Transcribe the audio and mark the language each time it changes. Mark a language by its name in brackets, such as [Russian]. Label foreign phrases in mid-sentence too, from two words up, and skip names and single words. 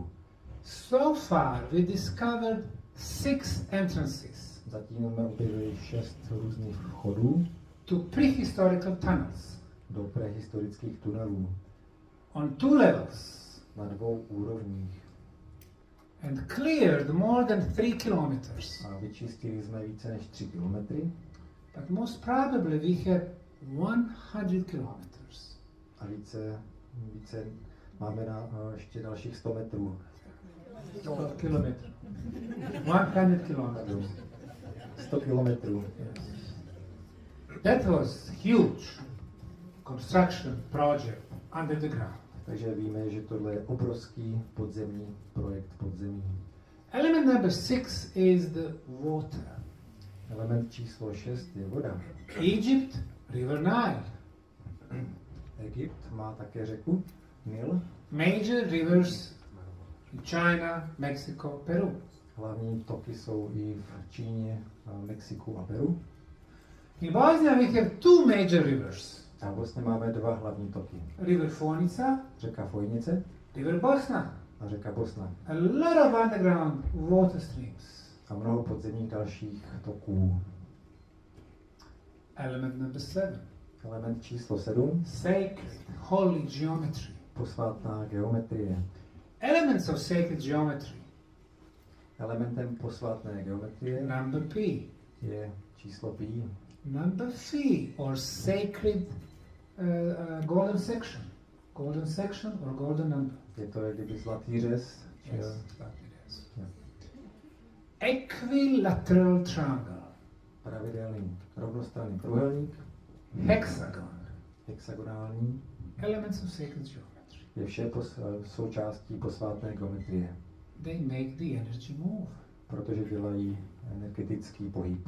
[English] So far we discovered 6 entrances [Czech] Zatím jsme objevili 6 různých vchodů [English] to prehistorical tunnels [Czech] do prehistorických tunelů [English] on 2 levels [Czech] na 2 úrovních. [English] and cleared more than 3 kilometers. [Czech] A vyčistili jsme více než 3 kilometry [English] But most probably we have 100 kilometers. [Czech] a více máme na ještě dalších 100 metrů. [English] 100 kilometers. 100 kilometers. [Czech] 100 kilometrů. [English] That was huge construction project under the ground. [Czech] Takže víme, že tohle je obrovský podzemní projekt podzemí. [English] Element number 6 is the water. [Czech] Element číslo 6 je voda. [English] Egypt, River Nile. [Czech] Egypt má také řeku Nil. [English] Major rivers in China, Mexico, Peru. [Czech] Hlavní toky jsou i v Číně, Mexiku a Peru. [English] In Bosnia we have 2 major rivers. [Czech] A vlastně máme 2 hlavní toky. [English] River Fonica, [Czech] Řeka Fojnice [English] River Bosna. [Czech] a řeka Bosna. [English] A lot of underground water streams. [Czech] A mnoho podzemních dalších toků. [English] Element number 7. [Czech] Element číslo 7. [English] Sacred, holy geometry. [Czech] Posvátná geometrie. [English] Elements of sacred geometry. [Czech] Elementem posvátné geometrie [English] Number P. [Czech] je číslo pi. [English] Number Phi, or sacred golden section. Golden section or golden number. [Czech] Je to jak kdyby zlatý řez. [English] Yes, that it is. Yeah. Equilateral triangle. [Czech] Pravidelný rovnostranný průhelník. [English] Hexagon. [Czech] Hexagonální. [English] Elements of sacred geometry. [Czech] Je vše součástí posvátné geometrie. [English] They make the energy move. [Czech] Protože dělají energetický pohyb.